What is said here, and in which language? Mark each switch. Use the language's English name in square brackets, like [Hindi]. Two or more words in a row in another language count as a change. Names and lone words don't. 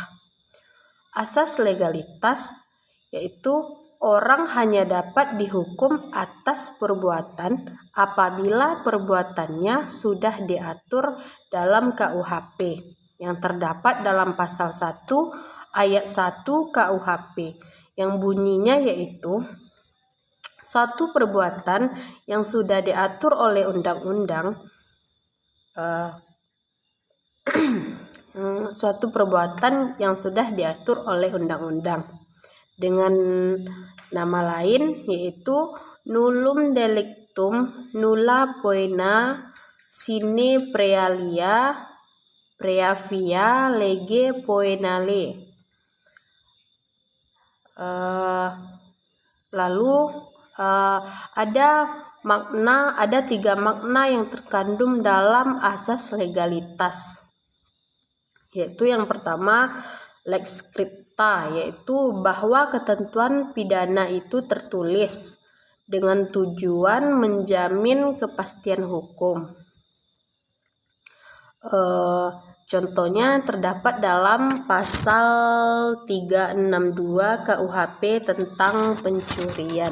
[Indonesian] Asas legalitas yaitu orang hanya dapat dihukum atas perbuatan apabila perbuatannya sudah diatur dalam KUHP yang terdapat dalam pasal 1 ayat 1 KUHP yang bunyinya yaitu suatu perbuatan yang sudah diatur oleh undang-undang dengan nama lain yaitu [Latin] nullum delictum nulla poena sine praevia lege poenale. [Indonesian] Ada tiga makna yang terkandung dalam asas legalitas, yaitu yang pertama [Latin] lex scripta, [Indonesian] yaitu bahwa ketentuan pidana itu tertulis dengan tujuan menjamin kepastian hukum. Contohnya terdapat dalam pasal 362 KUHP tentang pencurian.